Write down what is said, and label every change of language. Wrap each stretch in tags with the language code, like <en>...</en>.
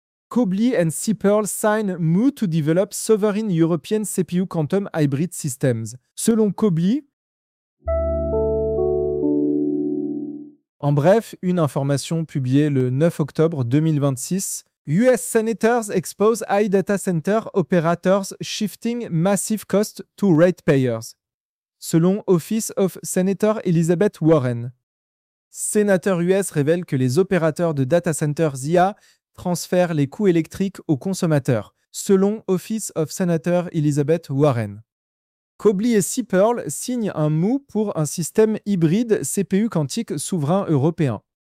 <en>Cobly and Cipel sign move to develop sovereign European CPU quantum hybrid systems.</en> <fr>Selon Cobly. En bref, une information publiée le 9 octobre 2026.</fr> <en>US Senators expose AI data center operators shifting massive costs to ratepayers.</en> <fr>Selon Office of Senator Elizabeth Warren. Sénateur US révèle que les opérateurs de data centers IA transfère les coûts électriques aux consommateurs, selon Office of Senator Elizabeth Warren. Cobly et Cipel signent un MOU pour un système hybride CPU quantique souverain européen.</fr>